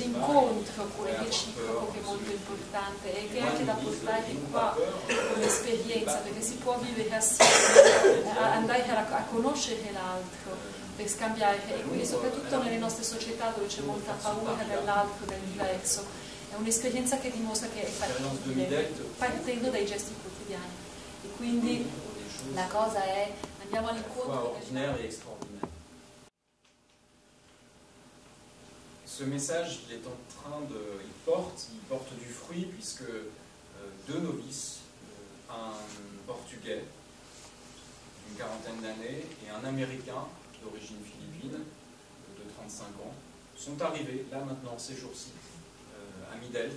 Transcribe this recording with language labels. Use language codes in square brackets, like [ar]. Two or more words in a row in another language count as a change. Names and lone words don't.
[it] incontro reciproco che è molto importante, e che è anche da portare qua con l'esperienza, perché si può vivere assieme, andare a conoscere l'altro per scambiare, e quindi soprattutto nelle nostre società dove c'è molta paura dell'altro, del diverso, è un'esperienza che dimostra che è fattibile partendo dai gesti quotidiani, e quindi la cosa è andiamo all'incontro. [fr] Ce message, il porte du fruit, puisque deux novices, un portugais d'une quarantaine d'années et un américain d'origine philippine de 35 ans, sont arrivés là maintenant ces jours-ci à Midelt.